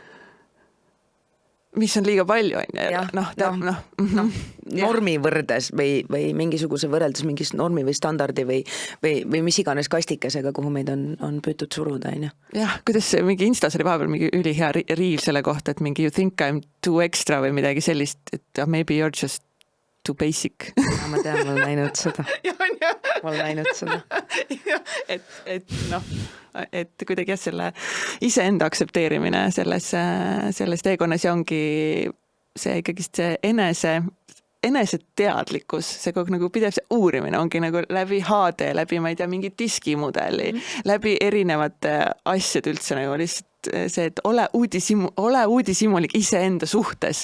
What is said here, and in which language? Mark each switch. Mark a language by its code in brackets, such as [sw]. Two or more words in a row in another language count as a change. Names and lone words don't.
[et] Mis on liiga palju, on ju, normi võrdes või mingisuguse võrreldes mingis normi või standardi või mis iganes kastikesega, kuhu meid on püütud suruda, on ju. Jah, kuidas mingi Instas oli vahepeal mingi ülihea reel selle kohta, et mingi [en] you think I'm too extra [et] või midagi sellist, et [en] maybe you're just too basic. [et] Ja, ma tean, ma olen näinud seda. Ma olen näinud seda. Et kuidagi jah, selle iseenda aktsepteerimine selles teekonnas ja ongi see ikkagi see enese teadlikkus, see kogu nagu pidev see uurimine ongi nagu läbi HD, läbi, ma ei tea, mingi diskimudeli, läbi erinevate asjade üldse nagu lihtsalt see, et ole uudishimulik iseenda suhtes.